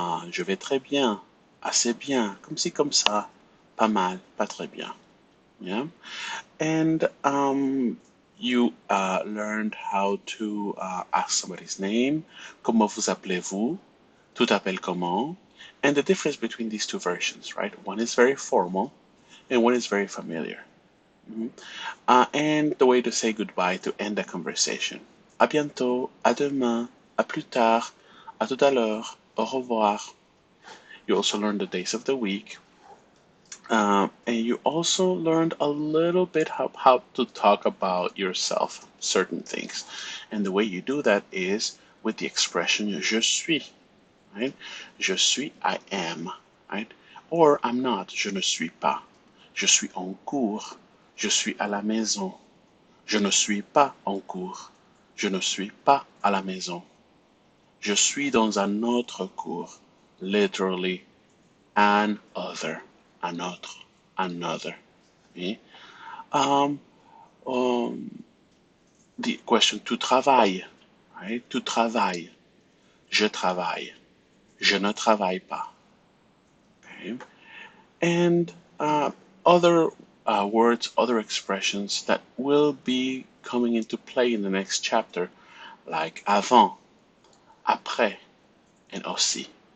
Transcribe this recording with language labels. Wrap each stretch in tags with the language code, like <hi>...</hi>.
<fr>Je vais très bien, assez bien, comme ci, comme ça, pas mal, pas très bien.</fr> <en>Yeah. And you learned how to ask somebody's name.</en> <fr>Comment vous appelez-vous? Tu t'appelles comment?</fr> <en>And the difference between these two versions, right? One is very formal and one is very familiar. Mhm. And the way to say goodbye to end a conversation.</en> <fr>À bientôt, à demain, à plus tard, à tout à l'heure, au revoir.</fr> <en>You also learn the days of the week, and you also learned a little bit how to talk about yourself, certain things. And the way you do that is with the expression je suis, right?</en> <fr>Je suis,</fr> <en>I am, right? Or I'm not,</en> <fr>je ne suis pas. Je suis en cours. Je suis à la maison. Je ne suis pas en cours. Je ne suis pas à la maison. Je suis dans un autre cours.</fr> <en>Literally, an other, an autre, another. Okay? Um, um, the question</en> <fr>tu travailles, right? Tu travailles. Je travaille. Je ne travaille pas.</fr> <en>Okay? And other words, other expressions that will be coming into play in the next chapter, like avant, après, and aussi.</en>